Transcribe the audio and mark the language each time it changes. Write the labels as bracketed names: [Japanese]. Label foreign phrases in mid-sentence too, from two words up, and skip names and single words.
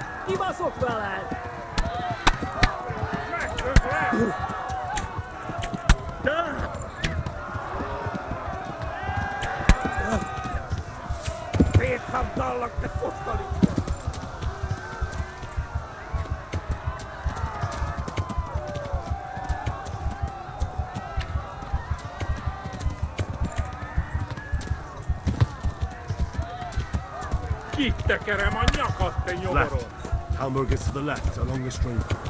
[Hungarian] kibaszok veled! Megkötlek! Szétszabdallak, te fosztalicska! Kitekerem a nyakat, te nyomoron! [English] Left. Talmor gets to the left, along the stream.